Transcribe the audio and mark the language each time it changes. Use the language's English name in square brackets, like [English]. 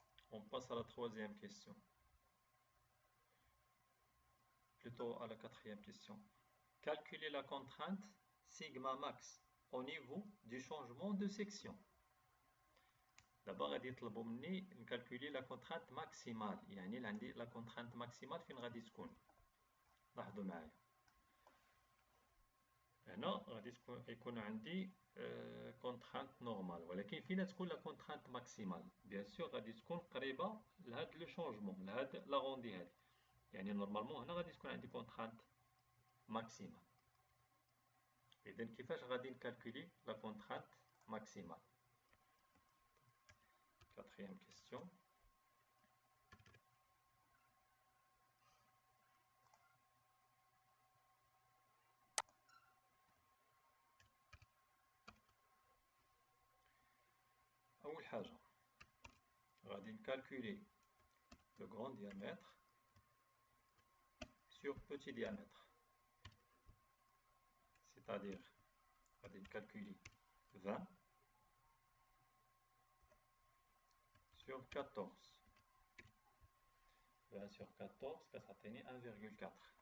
[French] On passe à la troisième question. Plutôt à la quatrième question. Calculer la contrainte sigma max au niveau du changement de section. [Arabic] D'abord, غادي يطلبوا مني نكالكولي la contrainte maximale. يعني عندي la contrainte maximale فين غادي تكون؟ لاحظوا معايا. هنا غادي يكون عندي contrainte normale. ولكن فين تكون la contrainte maximale؟ [French] Bien sûr [Arabic] غادي تكون قريبة لهاد لو شونجمون، لهاد لاغوندي هادي. يعني نورمالمون هنا غادي تكون عندي contrainte maximale. إذا كيفاش غادي نكالكولي la contrainte maximale؟ [French] Quatrième question. [Arabic] أول حاجة غادي نكالكولي le grand diamètre sur petit diamètre. C'est-à-dire غادي نكالكولي 20 sur 14. 20 sur 14 كتعطيني 1,4.